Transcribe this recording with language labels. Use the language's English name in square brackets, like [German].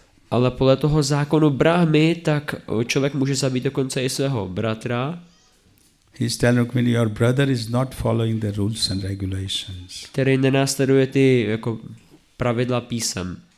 [Czech] Ale podle toho zákonu Brahmy, tak člověk může zabít dokonce i svého bratra. [English] He's telling Rukmini, your brother is not following the rules and regulations. [Czech] Který nenásleduje ty jako pravidla písem.